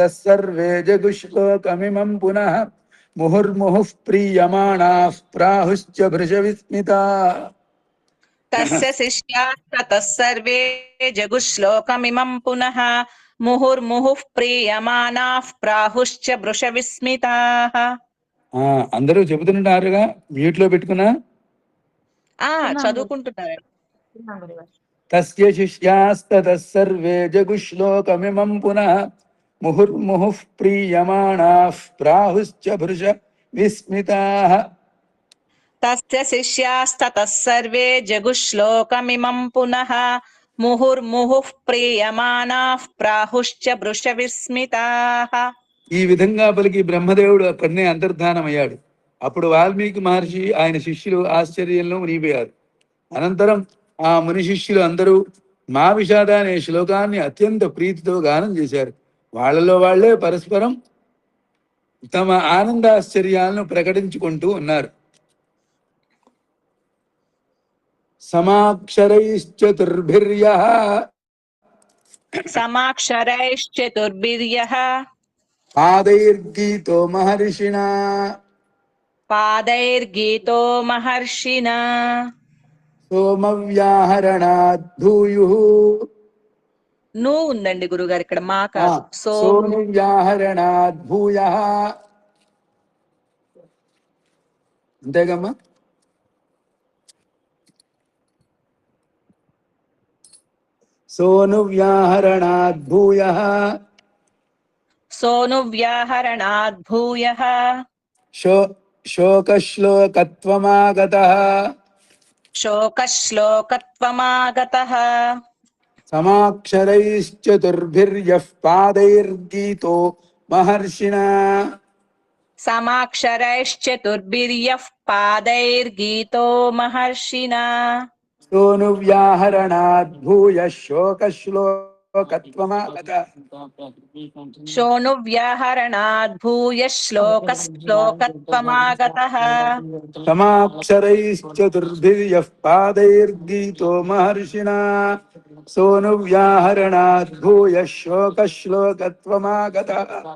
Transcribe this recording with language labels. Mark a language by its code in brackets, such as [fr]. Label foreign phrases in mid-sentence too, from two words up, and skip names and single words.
[sa] सर्वे जगुश्लोकमिमं पुनः मुहुर्मुहुः प्रीयमाणाः प्राहुश्च भृशविस्मिताः तस्य शिष्यास्ततः सर्वे जगुश्लोकमिमं पुनः मुहुर्मुहुः प्रीयमानाः प्राहुश्च भृशविस्मिताः। [te] అందరూ చెబుతుంటారుగా మ్యూట్ లో పెట్టుకున్నా చదువుకుంటున్నారు. [sa] तस्य शिष्यास्ततः सर्वे जगुश्लोकमिमं पुनः मुहुर्मुहुः प्रीयमाणाः प्राहुश्च भृश विस्मिताः तस्य शिष्यास्ततः सर्वे जगुश्लोकमिमं पुनः मुहुर्मुहुः प्रीयमानाः प्राहुश्च भृशविस्मिताः। [te] ఈ విధంగా పలికి బ్రహ్మదేవుడు అక్కడనే అంతర్ధానమయ్యాడు. అప్పుడు వాల్మీకి మహర్షి ఆయన శిష్యులు ఆశ్చర్యంలో మునిగిపోయారు. అనంతరం ఆ ముని శిష్యులు అందరూ మా విషాద అనే శ్లోకాన్ని అత్యంత ప్రీతితో గానం చేశారు. వాళ్ళలో వాళ్లే పరస్పరం తమ ఆనందాశ్చర్యాలను ప్రకటించుకుంటూ ఉన్నారు. [sa] సమాక్షరైశ్చతుర్భిర్యః समाक्षरैश्चतुर्भिर्यः పాదైర్గీతో మహర్షిణా पादैर्गीतो महर्षिणा సోమవ్యాహరణాద్ భూయుః [te] నువ్వు ఉందండి గురుగారు, ఇక్కడ మా కాదు. [sa] సోమవ్యాహరణాద్ భూయః అంతేగమ్మా. సోనువ్యాహరణాద్ భూయః सोऽनुव्याहरणाद् भूयः శోకశ్లోకత్వమాగతః शोकश्लोकत्वमागतः సమాక్షరైశ్చతుర్భిర్యః పాదైర్గీతో మహర్షిణా समाक्षरैश्चतुर्भिर्यः पादैर्गीतो महर्षिणा సోనువ్యాహరణాద్ భూయః శోకశ్లోకత్వమాగతః శ్లోకత్వమాగత శోనువ్యాహరణాద్ భూయః శ్లోకశ్లోకత్వమాగతః సమాక్షరైశ్చతుర్భిర్యః పాదైర్గీతో మహర్షిణా సోనువ్యాహరణాద్ భూయః శ్లోకశ్లోకత్వమాగతః